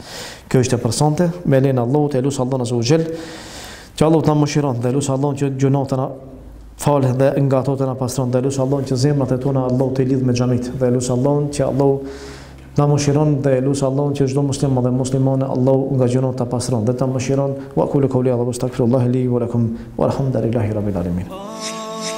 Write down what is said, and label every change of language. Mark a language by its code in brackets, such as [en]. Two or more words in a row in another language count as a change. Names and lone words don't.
[sq] Kjo është e përsonte me lenin Allahut, e lutem Allahun [ar] عز وجل [sq] që Allahu ta mëshiron, dhe lutem Allahun që gjunohet na falë dhe nga ato të na pastron, dhe lutem Allahun që zemrat e tona Allahu të lidh me xhamit, dhe lutem Allahun që Allahu na mëshiron, dhe lutem Allahun që çdo musliman dhe muslimane Allahu nga gjunohet ta pastron, dhe ta mëshiron. [ar] وأقول قولي هذا وأستغفر الله لي ولكم والحمد لله رب العالمين.